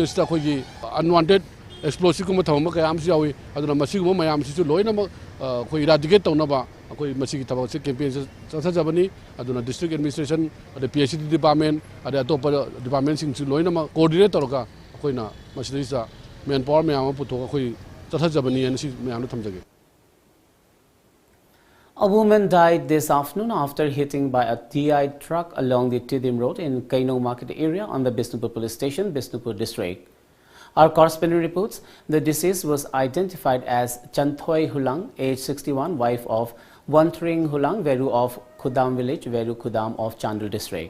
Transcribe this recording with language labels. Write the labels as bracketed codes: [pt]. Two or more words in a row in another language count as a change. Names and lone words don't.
[mni] sta akoi gi [en] unwanted explosive [mni] kuma thamba ka am si yawi aduna masi kuma mayam si su loina ma koi eradicate tawna ba akoi masi gi tabak se campaign sa jabani aduna [en] district administration [mni] ade [en] PHD department [mni] ade [en] atop department [mni] sing su loina ma coordinate toroka akoi na masi sa manpower mayam puto akoi sa jabani en si mayam thamjage. [en] A woman died this afternoon after hitting by a TI truck along the Tidim Road in Kaino Market area on the Bisnupur Police Station, Bisnupur District. Our correspondent reports the deceased was identified as Chanthoi Hulang, age 61, wife of Wantring Hulang, Veru of Khudam village, Veru Khudam of Chandul District.